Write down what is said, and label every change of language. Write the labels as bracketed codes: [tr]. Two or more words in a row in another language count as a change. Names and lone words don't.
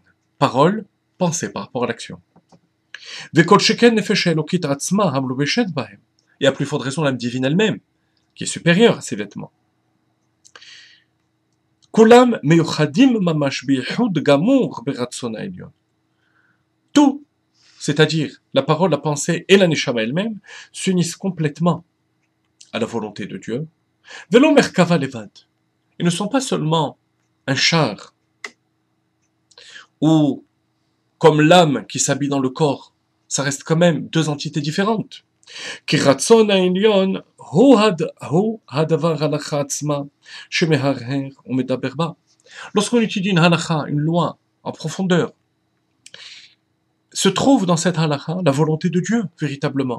[fr] Parole, pensée par rapport à l'action. Et à plus forte raison l'âme divine elle-même, qui est supérieure à ces vêtements. Tout, c'est-à-dire la parole, la pensée et la neshama elle-même, s'unissent complètement à la volonté de Dieu. [he] ולא מרכבה לבד. [fr] Ils ne sont pas seulement un char, ou comme l'âme qui s'habille dans le corps, ça reste quand même deux entités différentes. Lorsqu'on étudie une halakha, une loi en profondeur, se trouve dans cette halakha la volonté de Dieu, véritablement.